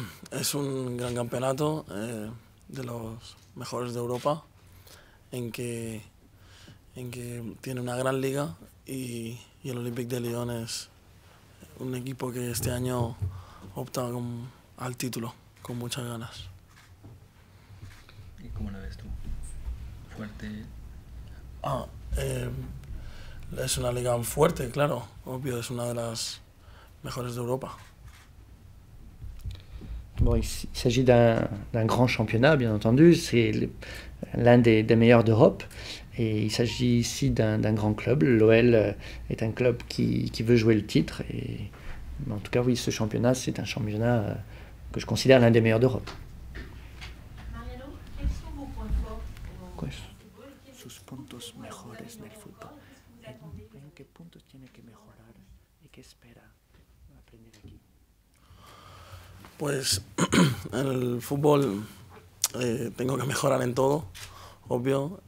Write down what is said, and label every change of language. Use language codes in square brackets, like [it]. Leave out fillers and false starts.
[es] Es un gran campeonato de los mejores de Europa, en que tiene una gran liga y el Olympique de Lyon es un equipo que este año opta al título con muchas ganas. ¿Y cómo la ves tú? Fuerte. Es una liga fuerte, claro, obvio, es una de las mejores de Europa. [fr] Bon, il s'agit d'un grand championnat, bien entendu. C'est l'un des meilleurs d'Europe. Et il s'agit ici d'un grand club. L'OL est un club qui veut jouer le titre. Et, en tout cas, oui, ce championnat, c'est un championnat que je considère l'un des meilleurs d'Europe. Mariano, quels sont vos points forts? [es] Sus puntos mejores del fútbol. ¿En qué puntos tiene que mejorar y qué espera aprender aquí? Pues en el fútbol tengo que mejorar en todo, obvio.